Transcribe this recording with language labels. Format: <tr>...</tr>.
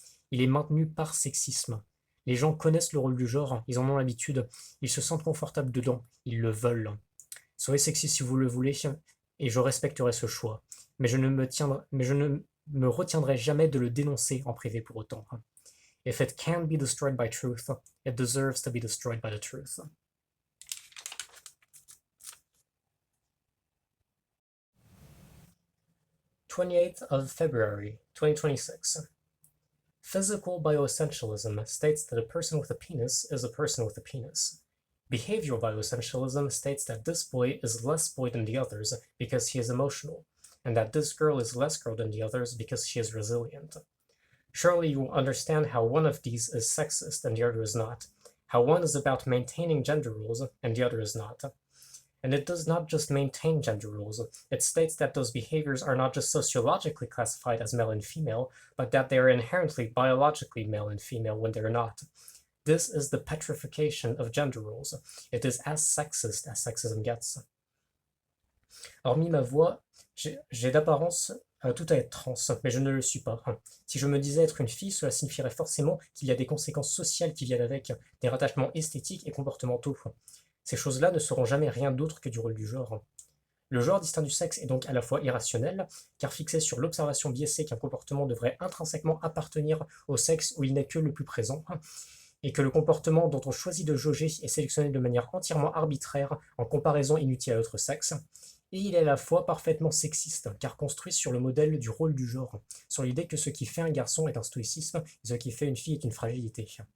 <fr>Il est maintenu par sexisme. Les gens connaissent le rôle du genre, ils en ont l'habitude, ils se sentent confortables dedans, ils le veulent. Soyez sexiste si vous le voulez, et je respecterai ce choix. Mais je ne me retiendrai jamais de le dénoncer en privé pour autant.</fr> <en>If it can be destroyed by truth, it deserves to be destroyed by the truth. February 28th, 2026. Physical bioessentialism states that a person with a penis is a person with a penis. Behavioral bioessentialism states that this boy is less boy than the others because he is emotional, and that this girl is less girl than the others because she is resilient. Surely you will understand how one of these is sexist and the other is not, how one is about maintaining gender roles and the other is not. And it does not just maintain gender roles, it states that those behaviors are not just sociologically classified as male and female, but that they are inherently biologically male and female when they are not. This is the petrification of gender roles. It is as sexist as sexism gets.</en> <fr>Hormis ma voix, j'ai d'apparence tout à être trans, mais je ne le suis pas. Si je me disais être une fille, cela signifierait forcément qu'il y a des conséquences sociales qui viennent avec, des rattachements esthétiques et comportementaux. Ces choses-là ne seront jamais rien d'autre que du rôle du genre. Le genre distinct du sexe est donc à la fois irrationnel, car fixé sur l'observation biaisée qu'un comportement devrait intrinsèquement appartenir au sexe où il n'est que le plus présent, et que le comportement dont on choisit de jauger est sélectionné de manière entièrement arbitraire en comparaison inutile à l'autre sexe, et il est à la fois parfaitement sexiste, car construit sur le modèle du rôle du genre, sur l'idée que ce qui fait un garçon est un stoïcisme, et ce qui fait une fille est une fragilité.</fr>